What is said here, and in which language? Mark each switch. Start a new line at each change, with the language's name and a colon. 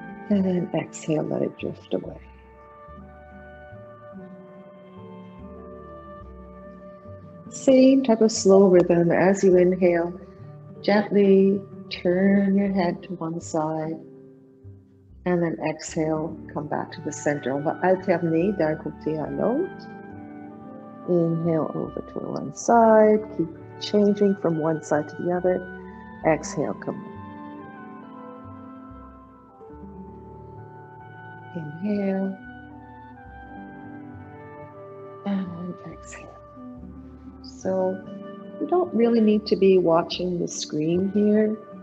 English: And then exhale, let it drift away. Same type of slow rhythm as you inhale. Gently turn your head to one side. And then exhale, come back to the center.
French: On va alterner d'un côté à l'autre.
English: Inhale over to one side. Keep changing from one side to the other. Exhale, come on. Inhale. And exhale. So you don't really need to be watching the screen here.